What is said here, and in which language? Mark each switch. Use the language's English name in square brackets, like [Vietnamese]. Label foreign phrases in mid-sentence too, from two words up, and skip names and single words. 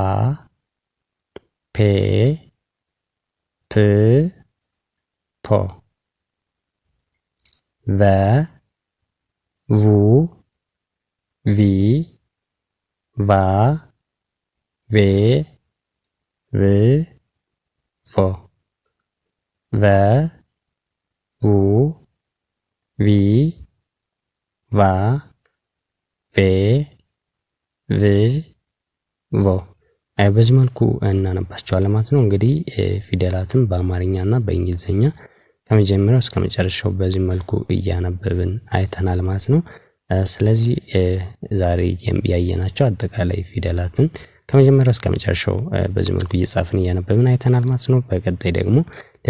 [Amharic] ፔ ፕ ፖ ቨ ቡ ቪ ቫ ቬ ቭ ቮ ቨ ቡ ቪ ቫ ቬ ቭ ቮ በዚህ መልኩ እናነባቸዋለን ማለት ነው። እንግዲህ ፊደላትን በአማርኛና በእንግሊዝኛ ከመጀመሪያው እስከ መጨረሻው በዚህ መልኩ እያነበብን አይተናል ማለት ነው። ስለዚህ ዛሬ ያየናቸው አጠቃላይ ፊደላትን ከመጀመሪያው እስከ መጨረሻው በዚህ መልኩ እየጻፍን እያነበብን አይተናል ማለት ነው። በቀጣይ ደግሞ